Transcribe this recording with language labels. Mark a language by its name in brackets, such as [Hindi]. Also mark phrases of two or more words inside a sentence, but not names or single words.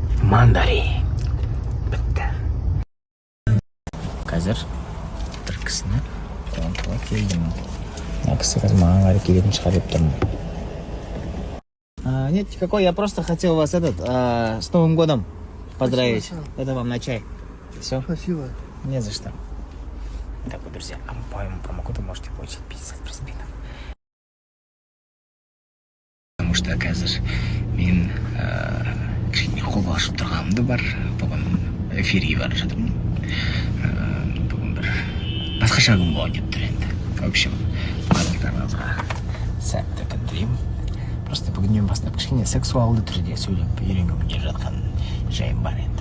[Kazakh] Мандарин. Бітті. Қазір бір кісіні қуантуға келдім. Кісі қазір маған қарай келетін шығар деп тұрмын. [Russian] Нет, никакой, я просто хотел вас с Новым годом поздравить. Спасибо. Это вам на чай. Все? Спасибо. Не за что. Так вот, друзья, а по моему промокоду можете получить 50% спинов. Потому что, [Kazakh] қазір мен кішкене қолға ашып тұрғанымды бар. Бүгін эфирге бара жатырмын. Бүгін бір басқаша күн болайын деп тұр енді. [Russian] В общем, [Kazakh] барлықтарыңызға сәтті күн тілеймін. Просто бүгіннен бастап кішкене сексуалды түрде сөйлеп үйренгім келе жатқан жайым бар енді.